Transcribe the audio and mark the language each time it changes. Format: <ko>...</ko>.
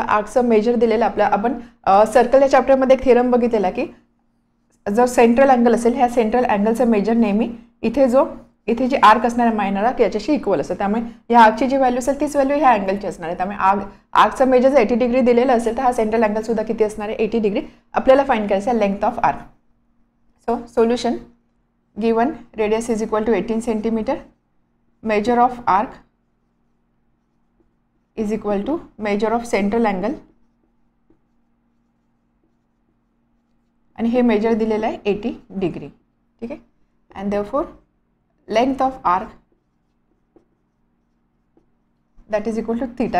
<mr>आर्कचं major दिलेलं आपल्याला आपण सर्कल या चॅप्टरमध्ये एक थेरम बघितलेला की जर सेंट्रल अँगल असेल ह्या सेंट्रल अँगलचं मेजर नेहमी इथे जी आर्क असणार आहे मायनर आर्क याच्याशी इक्वल असतं. त्यामुळे या आर्कची जी व्हॅल्यू असेल तीच व्हॅल्यू ह्या अँगलची असणार आहे. त्यामुळे आर्कचा मेजर जर 80 डिग्री दिलेला असेल तर हा सेंट्रल अँगल सुद्धा किती असणार आहे 80 डिग्री. आपल्याला फाइंड करायचं आहे length of arc.</mr> <en>So solution. given radius is equal to 18 centimeter, measure of arc is equal to measure of central angle,</en> <mr>आणि हे मेजर दिलेलं आहे 80 डिग्री. ठीक आहे.</mr> <en>And therefore length of arc that is equal to theta.</en>